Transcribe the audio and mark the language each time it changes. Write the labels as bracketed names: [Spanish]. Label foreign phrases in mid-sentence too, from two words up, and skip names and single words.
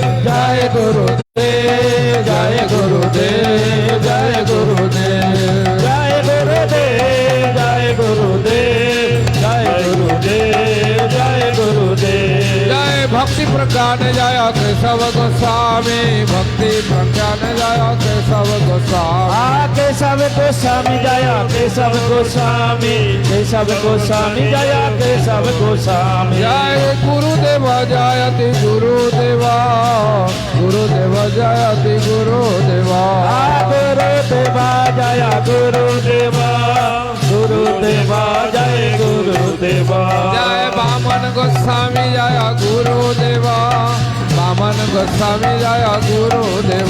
[Bangla] জয় গুরুদেব জয় গুরুদেব জয় গুরুদেব জয় গুরুদেব জয় গুরুদেব জয় গুরুদেব জয় গুরুদেব জয় ভক্তি প্রজ্ঞান জয় কেশব গোস্বামী ভক্তি প্রজ্ঞান জয় কেশব গোস্বামী [Hindi] केशव गोस्वामी जय केशव गोस्वामी केशव गोस्वामी जय केशव गोस्वामी जय गुरुदेव जयति गुरुदेव गुरुदेव जयति गुरुदेव गुरुदेवा जय गुरुदेवा गुरुदेवा जय गुरुदेवा जय वामन गोस्वामी जय गुरुदेव वामन गोस्वामी जय गुरुदेव